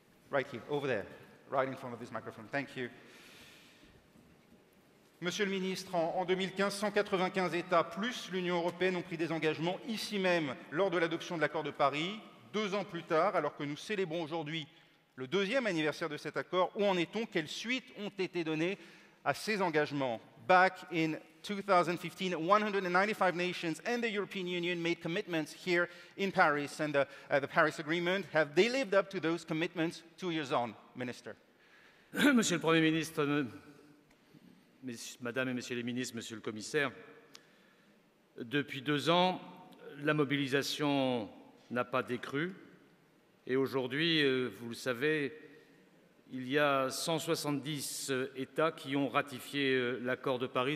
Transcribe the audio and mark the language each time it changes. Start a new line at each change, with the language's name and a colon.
English: Right here, over there, right in front of this microphone. Thank you.
French: Monsieur le ministre, en 2015, 195 États plus l'Union européenne ont pris des engagements ici même lors de l'adoption de l'accord de Paris. 2 ans plus tard, alors que nous célébrons aujourd'hui le 2e anniversaire de cet accord, où en est-on? Quelles suites ont été données à ces engagements?
English: Back in 2015, 195 nations and the European Union made commitments here in Paris, and the Paris Agreement. Have they lived up to those commitments 2 years on, Minister?
French: Monsieur le Premier ministre, Madame et Messieurs les ministres, Monsieur le Commissaire, depuis 2 ans, la mobilisation n'a pas décru. Et aujourd'hui, vous le savez, il y a 170 États qui ont ratifié l'accord de Paris.